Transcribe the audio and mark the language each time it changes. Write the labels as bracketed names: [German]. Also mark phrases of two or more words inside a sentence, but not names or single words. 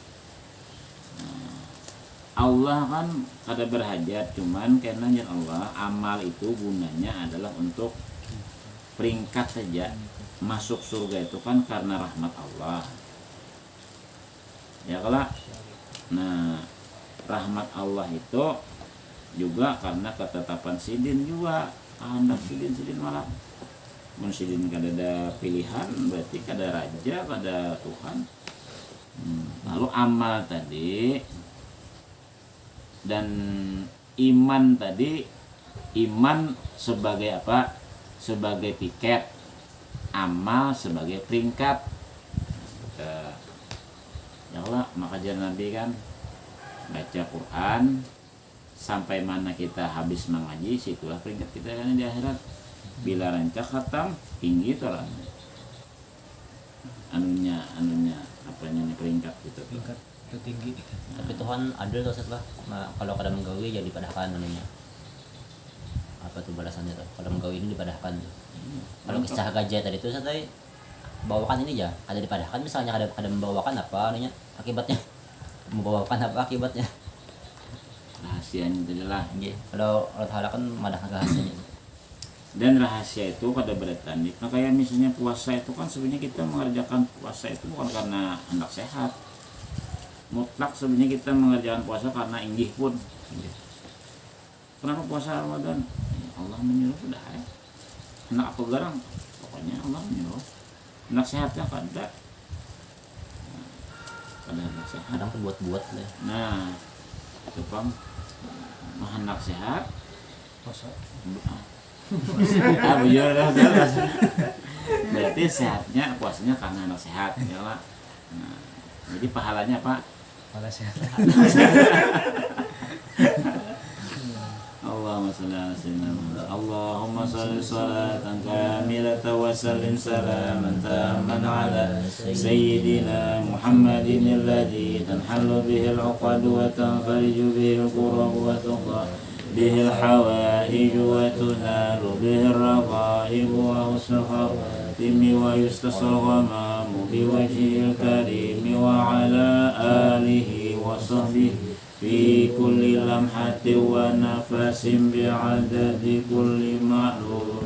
[Banjar] Allah kan kada berhajat, cuman karena Allah amal itu gunanya adalah untuk peringkat saja. Masuk surga itu kan karena rahmat Allah, ya kalau nah rahmat Allah itu juga karena ketetapan sidin juga kehendak sidin malah mun sidin kada ada pilihan berarti kada raja kada Tuhan. Lalu amal tadi dan iman tadi, iman sebagai apa? Sebagai tiket, amal sebagai peringkat. Ya Allah, maka jangan Nabi kan baca Quran sampai mana kita habis mengaji, situlah peringkat kita kan di akhirat. Bila rancak khatam tinggi itu lah anunya apanya nih peringkat gitu. Tingkat tertinggi. Tapi Tuhan adil tuh setelah kalau kada menggawi jadi padahkan namanya. Apa tuh balasannya tuh? Kalau menggawi ini dipadahkan tuh. Kalau kisah gajah tadi tuh saya bawakan ini aja, ada dipadahkan misalnya ada membawakan apa anunya akibatnya. Membawakan apa akibatnya? Rahasianya itu adalah Kalau Allah Ta'ala kan madahkan rahasianya. dan rahasia itu kada bertanding. Nah kayak misalnya puasa itu kan sebenarnya kita mengerjakan puasa itu bukan karena hendak sehat. Mutlak sebenarnya kita mengerjakan puasa karena inggih pun. Kenapa puasa Ramadan? Ya, Allah menyuruh sudah ya. Hendak apa garang? Pokoknya Allah menyuruh. Hendak sehatnya kada. Kada hendak sehat. Kadang tuh buat-buat deh. Nah, itu kan hendak sehat. Puasa. Bujur berarti sehatnya puasanya karena anak sehat ya lah. Nah, jadi pahalanya apa? Malah sehat. [Arabic] اللهم صل على سيدنا محمد. اللهم صل صلاة كاملة وسلم سلاما تاما على سيدنا محمد الذي تنحل به العقد وتنفرج به الكرب وتقضى به الحوائج وتنال به الرغائب وحسن الخواتم ويستسقى الغمام بوجهه الكريم وعلى آله وصحبه في كل لمحة ونفس بعدد كل معلوم.